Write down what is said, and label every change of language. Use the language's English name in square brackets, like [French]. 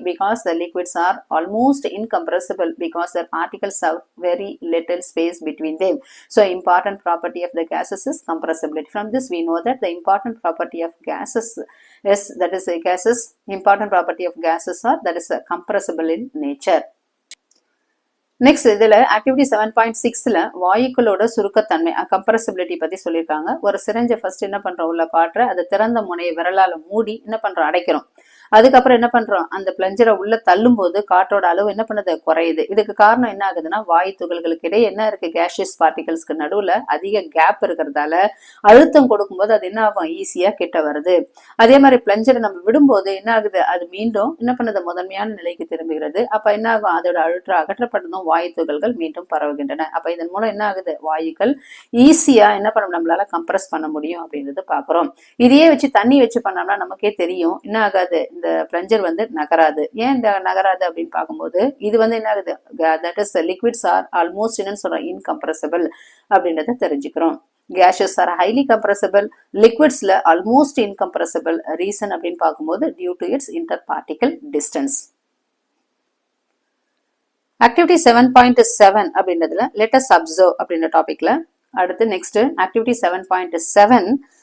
[English] Because the liquids are almost incompressible because their particles have very little space between them. So, important property of the gases is compressibility. From this, we know that the important property of gases is, that is important property of gases are, that is compressible in nature. [Tamil] Next இதுல activity 7.6ல வாயுக்களோட சுருக்கத்தன்மை compressibility பத்தி சொல்லியிருக்காங்க. ஒரு சிரஞ்சை first என்ன பண்றோம், உள்ள காற்ற அதை திறந்த முனையை விரலால மூடி என்ன பண்றோம், அடைக்கிறோம். அதுக்கப்புறம் என்ன பண்றோம், அந்த பிளஞ்சரை உள்ள தள்ளும் போது காற்றோட அளவு என்ன பண்ணுது, குறையுது. இதுக்கு காரணம் என்ன ஆகுதுன்னா, வாயு துகள்களுக்கு இடையே என்ன இருக்கு, கேஷியஸ் பார்ட்டிகல்ஸ்க்கு நடுவுல அதிக கேப் இருக்கிறதால அழுத்தம் கொடுக்கும்போது அது என்ன ஆகும், ஈஸியா கிட்ட வருது. அதே மாதிரி பிளஞ்சரை நம்ம விடும்போது என்ன ஆகுது, அது மீண்டும் என்ன பண்ணுது, முதன்மையான நிலைக்கு திரும்புகிறது. அப்ப என்ன ஆகும், அதோட அகற்றப்பட்டதும் வாயு துகள்கள் மீண்டும் பரவுகின்றன. அப்ப இதன் மூலம் என்ன ஆகுது, வாயுக்கள் ஈஸியா என்ன பண்ண நம்மளால கம்ப்ரஸ் பண்ண முடியும் அப்படின்றது பாக்குறோம். இதையே வச்சு தண்ணி வச்சு பண்ணோம்னா நமக்கே தெரியும் என்ன ஆகாது, இந்த பிளஞ்சர் நகராது. ஏன் இந்த நகராது அப்படின்னு பார்க்கும்போது இது என்ன ஆகுது, that is liquids are almost என்னன்னு சொல்றோம், இன்கம்ப்ரசிபிள் அப்படின்றத தெரிஞ்சுக்கிறோம். [English] gases are highly compressible, liquidsல almost incompressible. reason [Tamil] அப்படின்னு பார்க்கும்போது [English] due to its interparticle distance. activity 7.7 [Tamil] அப்படின்றதுல [English] let us observe [Tamil] அப்படின்ற டாபிக்ல அடுத்து [English] next activity 7.7.